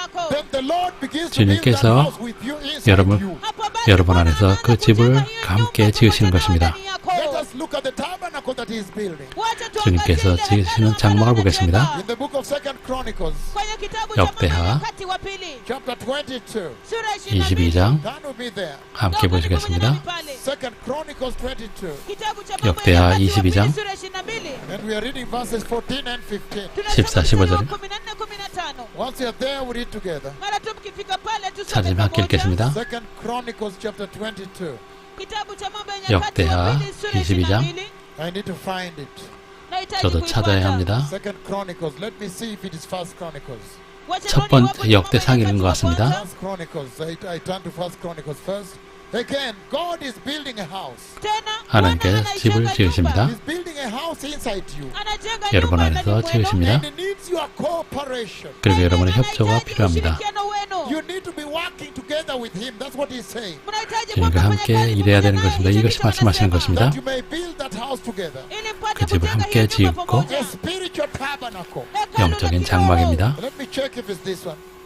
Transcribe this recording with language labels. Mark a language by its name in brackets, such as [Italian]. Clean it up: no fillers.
[English] then the Lord begins to build that [Korean] 주님께서 [English] house with you inside you. [Korean] 여러분 안에서 그 집을 함께 지으시는 것입니다. [English] Let us look at the tabernacle that he is building. [Korean] 주님께서 지으시는 장막을 보겠습니다. [English] In the book of 2 Chronicles, [Korean] 역대하 [English] chapter 22. [Korean] 22장 [English] Turn with me there. [Korean] 함께 보시겠습니다. [English] 2 Chronicles 22. [Korean] 역대하 22장 [English] And we are reading verses 14 and 15. [Korean] 14, 15절 [English] Once you are there, we read together. [Korean] 찾으면 함께 읽겠습니다. [English] 2 Chronicles chapter 22. [Korean] 역대하 22장. [English] I need to find it. [Korean] 저도 찾아야 합니다. [English] Second Chronicles. Let me see if it is First Chronicles. [Korean] 첫 번째 역대상인 것 같습니다. [English] First Chronicles. I turn to First Chronicles first. Again, God is building a house. [Korean] 하나님께서 집을 지으십니다. [English] He's building a house inside you. [Korean] 여러분 안에서 지으십니다. [English] And it needs your cooperation. [Korean] 그리고 여러분의 협조가 필요합니다. [English] You need to be working together with Him. That's what He's saying. [Korean] 주님과 함께 일해야 되는 것입니다. 이것이 말씀하시는 것입니다. [English] That you may build that house together. [Korean] 그 집을 함께 짓고 [English] A spiritual tabernacle. [Korean] 영적인 장막입니다. [English] Let me check if it's this one.